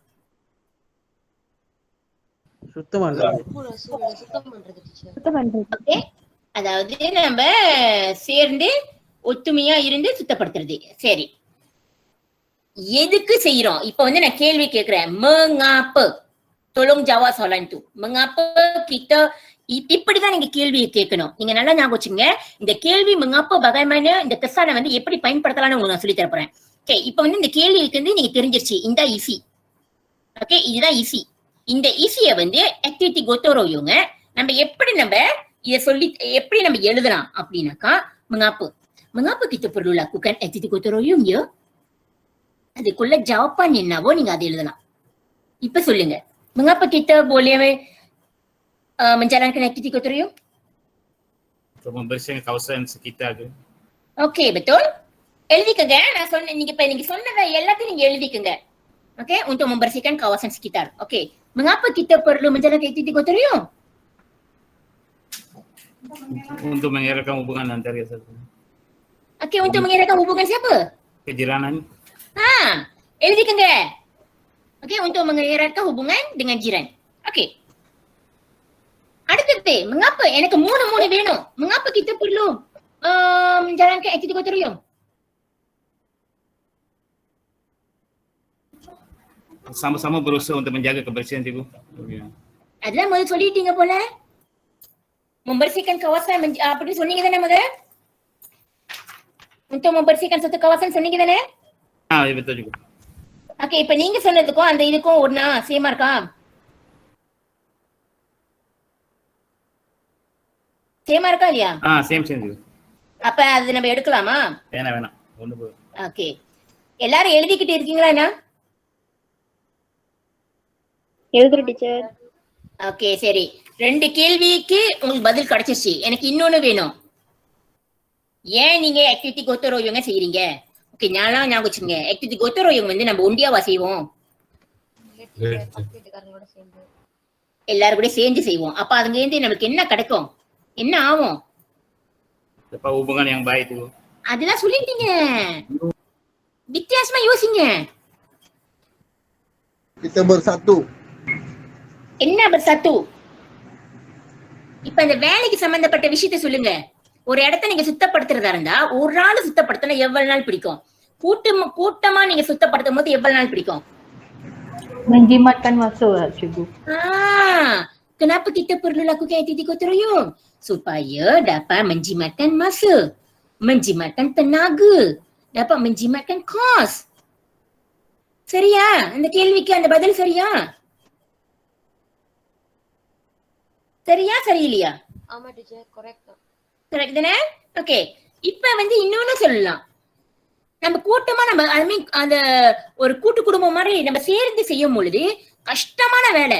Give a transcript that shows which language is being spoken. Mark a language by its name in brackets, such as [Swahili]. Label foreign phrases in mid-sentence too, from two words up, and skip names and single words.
[Tamil] சுத்தம் பண்றது. ஓகே, அதாவது நம்ம சேர்ந்து ஒத்துமையா இருந்து சுத்தப்படுத்துறது. சரி, எதுக்கு செய்யறோம்? இப்ப நான் கேள்வி கேட்கிறேன். [Malay] mengapa, tolong jawab soalan tu. mengapa kita, [Tamil] இப்படிதான் நீங்க கேள்வியை கேட்கணும். நீங்க நல்லா ஞாபகம் வச்சுங்க. இந்த கேள்வி [Malay] mengapa bagaimana [Tamil] இந்த kesan எப்படி பயன்படுத்தலாம்னு உங்களுக்கு நான் சொல்லி தர போறேன். ஓகே, இப்ப இந்த கேள்விக்கு நீங்க தெரிஞ்சிருச்சு. இந்த ஈஸி. ஓகே, இதுதான் ஈஸி. இந்த ஈஸிய ஆக்டிவிட்டி gotoroyum நம்ம எப்படி இத சொல்லி எப்படி நம்ம எழுதலாம் அப்படின்னாக்கா [Malay] mengapa kita perlu lakukan activity gotoroyum ya? [Tamil] அதுக்குள்ள ஜவாபான் என்னவோ நீங்க அதை எழுதலாம். இப்ப சொல்லுங்க, [Malay] mengapa kita boleh menjalankan activity gotoroyum? Untuk membersihkan kawasan sekitar tu. [Tamil] ஓகே, betul. எழுதிக்கங்க. நான் சொன்ன நீங்க சொன்னதை எல்லாத்தையும் நீங்க எழுதிக்கங்க. ஓகே, [Malay] untuk membersihkan kawasan sekitar. ஓகே, mengapa kita perlu menjalankan activity gotoroyum? Untuk mengeratkan hubungan antara satu. Okey, untuk mengeratkan hubungan siapa? Kejiranan. [Tamil] எழுதிக்கங்க. ஓகே, [Malay] untuk mengeratkan hubungan dengan jiran. [Tamil] ஓகே, அடுத்தது mengapa எனக்கு 3 வேணும். [Malay] mengapa kita perlu menjalankan activity gotoroyum? Sama-sama berusaha untuk menjaga kebersihan cikgu. [Tamil] அதெல்லாம் முதல்ல சொல்லிட்டீங்க போல. [Malay] membersihkan kawasan [Tamil] அப்படி சொன்னீங்க தானே முதல்ல? [Malay] untuk membersihkan satu kawasan [Tamil] சொன்னீங்க தானே? [Malay] Betul juga. [Tamil] ஓகே, இப்ப நீங்க சொன்னதுக்கும் அந்த இதுக்கும் ஒண்ணா சேமா இருக்கா? சேமா இருக்கா இல்லையா? [Malay] சேம் juga. [Tamil] அப்ப அது நம்ம எடுக்கலாமா? வேணாம். ஒண்ணு போதும். ஓகே, எல்லாரும் எழுதிக்கிட்டு இருக்கீங்களா? என்ன எழுதுற டீச்சர். ஓகே, சரி. 2 கேள்விக்கு உங்களுக்கு பதில் கிடைச்சிருச்சு. எனக்கு இன்னொன்னு வேணும். ஏன் நீங்க ஆக்டிவிட்டி gotoroyum செய்யறீங்க? ஓகே, ஞாபகம் வச்சுங்க. ஆக்டிவிட்டி gotoroyum நம்ம ஒண்டியாவா செய்வோம்? எல்லாரும் கூட சேர்ந்து செய்வோம். அப்ப அதுங்க இருந்து நமக்கு என்ன கிடைக்கும்? என்ன ஆகும்? [Malay] hubungan yang baik tu. [Tamil] அதெல்லாம் சொல்லிட்டீங்க. வித்தியாசமா யோசிங்க. [Malay] Kita bersatu. [Tamil] என்ன bersatu? இப்ப இந்த வேலைக்கு சம்பந்தப்பட்ட விஷயத்தை சொல்லுங்க. ஒரு இடத்த நீங்க சுத்தப்படுத்துறதா இருந்தா ஒரு நாள் சுத்தப்படுத்தினா எவ்வளவு நாள் பிடிக்கும்? கூட்டமா நீங்க சுத்தப்படுத்தும் போது எவ்வளவு நாள் பிடிக்கும்? [Malay] Menjimatkan masa, cikgu. Kenapa kita perlu lakukan activity gotoroyum? Supaya dapat menjimatkan masa, menjimatkan tenaga, dapat menjimatkan kos. [Tamil] சரியா? அந்த கேள்விக்கு அந்த பதில் சரியா? சரியா சரியில்லையா? ஆமா டீச்சர், கரெக்ட். கரெக்ட் தானே? ஓகே, இப்ப இன்னொன்னு சொல்லலாம். நம்ம கூட்டமா [English] I mean [Tamil] அந்த ஒரு கூட்டு குடும்பம் மாதிரி நம்ம சேர்ந்து செய்யும் பொழுது கஷ்டமான வேலை.